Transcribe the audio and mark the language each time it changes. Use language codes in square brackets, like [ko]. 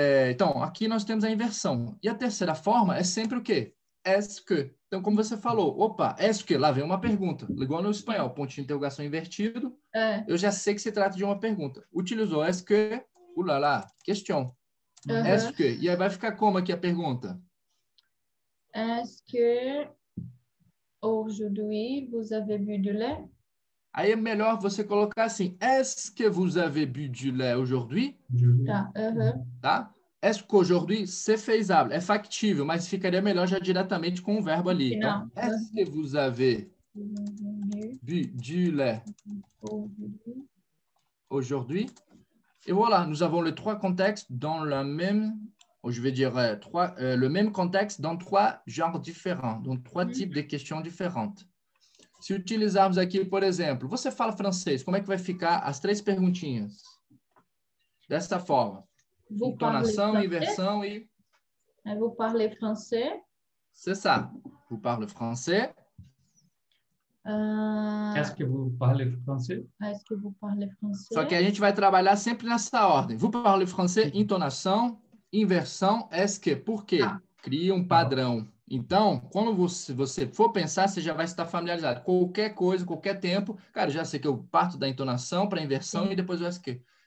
[pt] Então, aqui nós temos a inversão. E a terceira forma é sempre o quê? Est-ce que. Então, como você falou, opa, est-ce que? Lá vem uma pergunta. Igual no espanhol, ponto de interrogação invertido. Eu já sei que se trata de uma pergunta. Utilizou est-ce que, lá, question. Est-ce que. E aí vai ficar como aqui a pergunta? [fr] Est-ce que aujourd'hui vous avez bu du lait? [pt] Aí é melhor você colocar assim, [fr] est-ce que vous avez bu du lait aujourd'hui? [pt] Tá? [fr] Est-ce qu'aujourd'hui, c'est faisable, [pt] é factível, mas ficaria melhor já diretamente com o verbo ali. Então, [fr] est-ce que vous avez bu du lait aujourd'hui? Et voilà, nous avons les 3 contextes dans le même, je vais dire le même contexte dans 3 genres différents, donc 3 types de questions différentes. [pt] Se utilizarmos aqui, por exemplo, você fala francês, como é que vai ficar as 3 perguntinhas? Dessa forma. Entonação, inversão e... [fr] Vous parlez français? C'est ça. Vous parlez français? Est-ce que vous parlez français? Est-ce que vous parlez français? [pt] Só que a gente vai trabalhar sempre nessa ordem. [fr] Vous parlez français, [pt] entonação, inversão, est-ce que. Por quê? Ah. Cria um padrão. Então, quando você for pensar, você já vai estar familiarizado. Qualquer coisa, qualquer tempo, cara, já sei que eu parto da entonação para a inversão e depois o est-ce que.